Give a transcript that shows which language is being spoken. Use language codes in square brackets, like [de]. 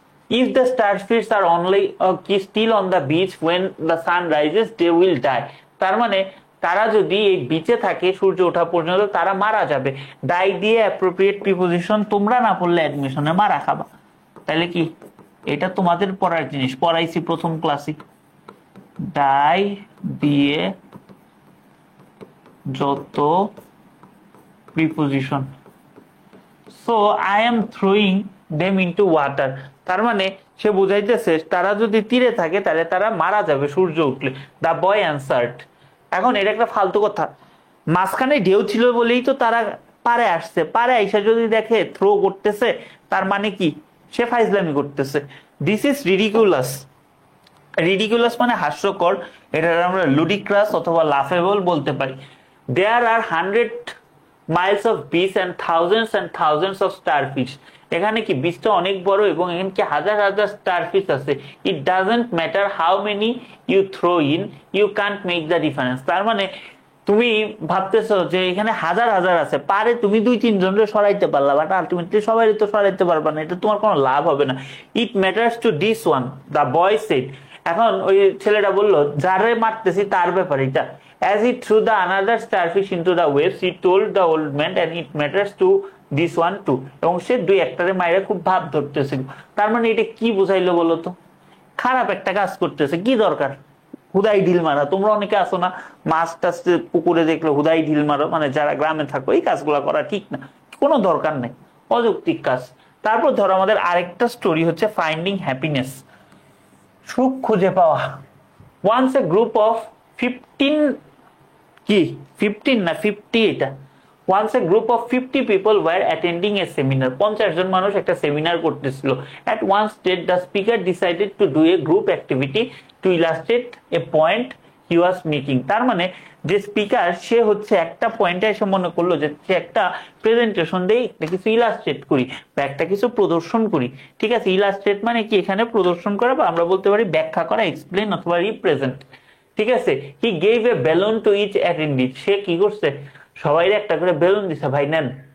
[en] If the starfish are only still on the beach when the sun rises, they will die. [bn] তার মানে তারা যদি এই বিচে থাকে সূর্য ওঠা পর্যন্ত, তারা মারা যাবে। ডাই দিয়ে অ্যাপ্রোপ্রিয়েট প্রিপোজিশন তোমরা না পড়লে অ্যাডমিশনে মারা খাবা। তাহলে কি এটা তোমাদের পড়ার জিনিস, পড়াইছি প্রথম ক্লাসে। ডাই দিয়ে যত preposition, [en] So I am throwing them into water. [bn] তার মানে সে বুঝাইতেছে তারা যদি তীরে থাকে তাহলে তারা মারা যাবে সূর্য উঠলে। [en] The boy answered. [bn] এখন এটা একটা ফালতু কথা, মাঝখানে ঢেউ ছিল বলেই তো তারা পারে আসছে। পারে আইসা যদি দেখে থ্রো করতেছে, তার মানে কি সে ফাইজলামি করতেছে। [en] This is ridiculous. [bn] রিডিকুলাস মানে হাস্যকর, এটা আমরা লুডিক্রাস অথবা লাফেবল বলতে পারি। [en] There are 100 miles of beach and thousands of starfish. [bn] এখানে কি বিচটা অনেক বড় এবং এখানে কি হাজার হাজার স্টারফিশ আছে। [en] It doesn't matter how many you throw in, you can't make the difference. [bn] তার মানে তুমি ভাবতেছো যে এখানে হাজার হাজার আছে, পারে তুমি 2-3 জনকে সরাইতে পারলা, বাট আলটিমেটলি সবাই তো সরাইতে পারবা না, এটা তোমার কোনো লাভ হবে না। [en] It matters to this one, the boy said. [bn] এখন ওই ছেলেটা বললো যারে মারতেছি তার ব্যাপার এটা। [en] As he threw the another starfish into the waves, he told the old man, and it matters to this one too. [bn] এবং সে দুই একটারে মাইরে খুব ভাব ধরতেছিল। তার মানে এটা কি বুঝাইলো বলো তো? খারাপ একটা কাজ করতেছে, কি দরকার হুদাই ঢিল মারা? তোমরা অনেকে আসো না, মাছ টাছ পুকুরে দেখলো হুদাই ঢিল মারো, মানে যারা গ্রামে থাকো, এই কাজগুলো করা ঠিক না, কোনো দরকার নেই, অযৌক্তিক কাজ। তারপর ধরো আমাদের আরেকটা স্টোরি হচ্ছে ফাইন্ডিং হ্যাপিনেস, সুখ খুঁজে পাওয়া। [en] once a group of 15 [bn] কি 15 না 50, এটা [en] once a group of 50 people were attending a seminar. [bn] 50 জন মানুষ একটা সেমিনার করতেছিল। [en] At one stage the speaker decided to do a group activity to illustrate a point he was making. [bn] তার মানে যে speaker সে হচ্ছে একটা পয়েন্টে এসে মনে করলো যে সে একটা প্রেজেন্টেশন দেই, একটা কিছু ইলাস্ট্রেট করি বা একটা কিছু প্রদর্শন করি। ঠিক আছে, ইলাস্ট্রেট মানে কি এখানে প্রদর্শন করা, বা আমরা বলতে পারি ব্যাখ্যা করা, এক্সপ্লেন অথবা রিপ্রেজেন্ট। ঠিক আছে, [en] He gave a balloon to each attendee. [bn] সে কি করছে, সবাই একটা করে বেলুন দিছে, ভাই নেন।